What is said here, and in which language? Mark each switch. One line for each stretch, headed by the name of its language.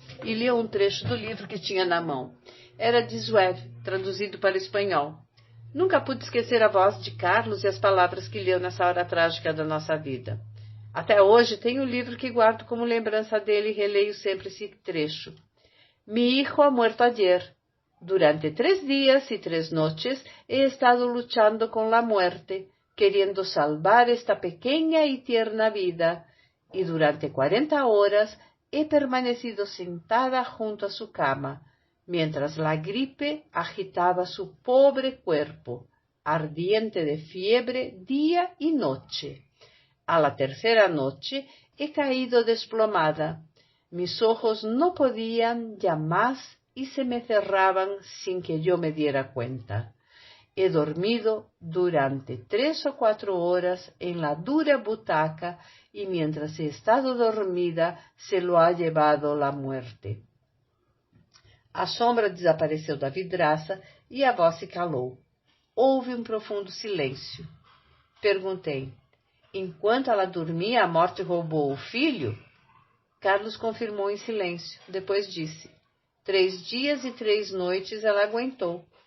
Portuguese: E leu um trecho do livro que tinha na mão. Era de Zuev, traduzido para o espanhol. Nunca pude esquecer a voz de Carlos e as palavras que leu nessa hora trágica da nossa vida. Até hoje tenho o livro que guardo como lembrança dele e releio sempre esse trecho.
Spanish: Mi hijo ha muerto ayer. Durante 3 días y 3 noches he estado luchando con la muerte, queriendo salvar esta pequeña y tierna vida, y durante 40 horas he permanecido sentada junto a su cama, mientras la gripe agitaba su pobre cuerpo, ardiente de fiebre día y noche. A la 3ª noche he caído desplomada. Mis ojos no podían ya más y se me cerraban sin que yo me diera cuenta. He dormido durante 3 o 4 horas en la dura butaca y mientras he estado dormida se lo ha llevado la muerte.
Portuguese: A sombra desapareceu da vidraça e a voz se calou. Houve um profundo silêncio. Perguntei, enquanto ela dormia, a morte roubou o filho? Carlos confirmou em silêncio. Depois disse, 3 dias e 3 noites ela aguentou.